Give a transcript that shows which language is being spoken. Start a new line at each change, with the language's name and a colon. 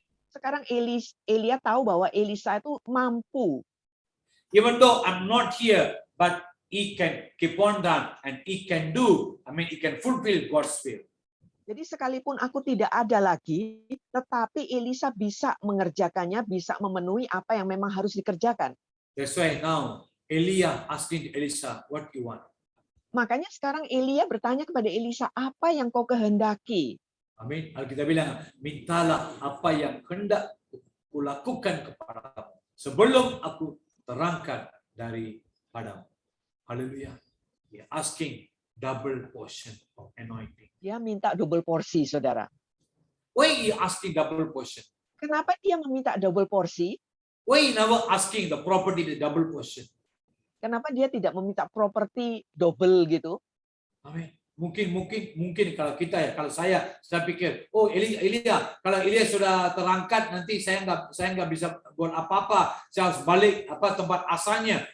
Indonesian: Sekarang Elia tahu bahwa Elisa itu mampu.
English: Even though I'm not here, but he can keep on done and he can do. He can fulfill God's will.
Indonesian: Jadi sekalipun aku tidak ada lagi, tetapi Elisa bisa mengerjakannya, bisa memenuhi apa yang memang harus dikerjakan.
English: That's why now Elia asking Elisha, what you want?
Indonesian: Makanya sekarang Elia bertanya kepada Elisa, apa yang kau kehendaki? Amin. Alkitab bilang, mintalah apa yang hendak kulakukan kepadamu sebelum aku terangkat dari padamu. Haleluya.
English: He asking double portion of anointing.
Indonesian: Dia minta double porsi, saudara.
English: Why he asking double portion?
Indonesian: Kenapa dia meminta double porsi?
English: Why he never asking the property the double portion?
Indonesian: Kenapa dia tidak meminta properti double gitu? Amin. Mungkin kalau saya pikir, oh Elia, kalau Elia sudah terangkat nanti saya nggak bisa buat apa-apa, saya harus balik tempat asalnya.